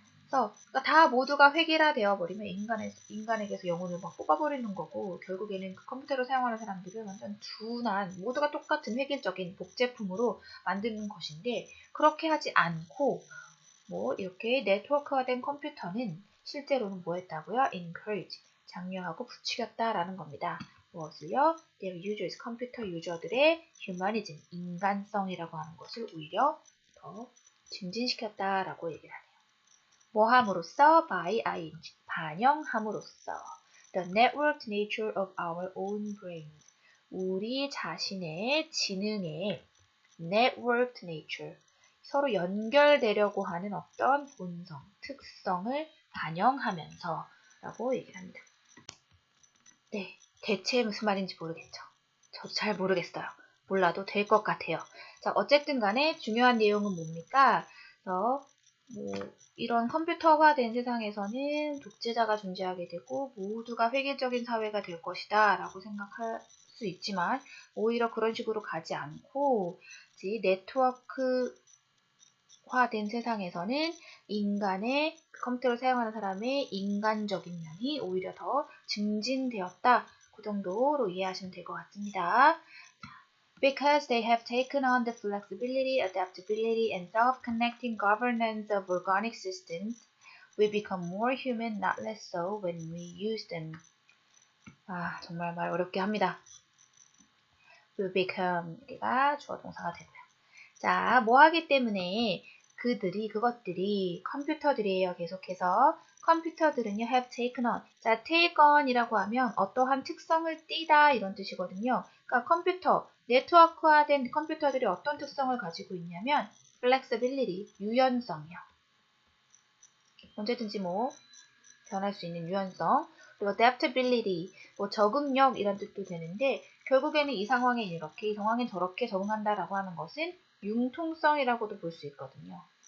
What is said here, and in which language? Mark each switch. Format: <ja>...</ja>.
<ko>그래서 다 모두가 획일화되어 버리면 인간에게서 영혼을 막 뽑아버리는 거고, 결국에는 그 컴퓨터를 사용하는 사람들은 완전 둔한, 모두가 똑같은 획일적인 복제품으로 만드는 것인데, 그렇게 하지 않고 뭐 이렇게 네트워크화된 컴퓨터는 실제로는 뭐 했다고요? encourage, 장려하고 부추겼다라는 겁니다. 무엇을요?</ko> <en>their users,</en> <ko>컴퓨터 유저들의 humanism, 인간성이라고 하는 것을 오히려 더 증진시켰다라고 얘기를 하네요. 뭐 함으로써? by ing, 반영함으로써.</ko> <en>the networked nature of our own brains,</en> <ko>우리 자신의 지능의</ko> <en>networked nature,</en> <ko>서로 연결되려고 하는 어떤 본성, 특성을 반영하면서 라고 얘기를 합니다. 네, 대체 무슨 말인지 모르겠죠. 저도 잘 모르겠어요. 몰라도 될 것 같아요. 자, 어쨌든 간에 중요한 내용은 뭡니까? 그래서 뭐 이런 컴퓨터화된 세상에서는 독재자가 존재하게 되고 모두가 획일적인 사회가 될 것이다 라고 생각할 수 있지만, 오히려 그런 식으로 가지 않고 네트워크화된 세상에서는 인간의, 컴퓨터를 사용하는 사람의 인간적인 면이 오히려 더 증진되었다, 그 정도로 이해하시면 될 것 같습니다.</ko> <en>Because they have taken on the flexibility, adaptability, and self-connecting governance of organic systems, we become more human, not less so, when we use them.</en> <ko>아, 정말 말 어렵게 합니다.</ko> <en>We become,</en> <ko>여기가 주어 동사가 되고요. 자, 뭐 하기 때문에 그것들이 컴퓨터들이에요. 계속해서 컴퓨터들은요,</ko> <en>have taken on.</en> <ko>자,</ko> <en>take on</en> <ko>이라고 하면 어떠한 특성을 띠다 이런 뜻이거든요. 그러니까 컴퓨터, 네트워크화된 컴퓨터들이 어떤 특성을 가지고 있냐면 flexibility, 유연성이요. 언제든지 뭐 변할 수 있는 유연성, 그리고 adaptability, 뭐 적응력 이런 뜻도 되는데, 결국에는 이 상황에 이렇게, 이 상황에 저렇게 적응한다라고 하는 것은 융통성이라고도 볼 수 있거든요.</ko>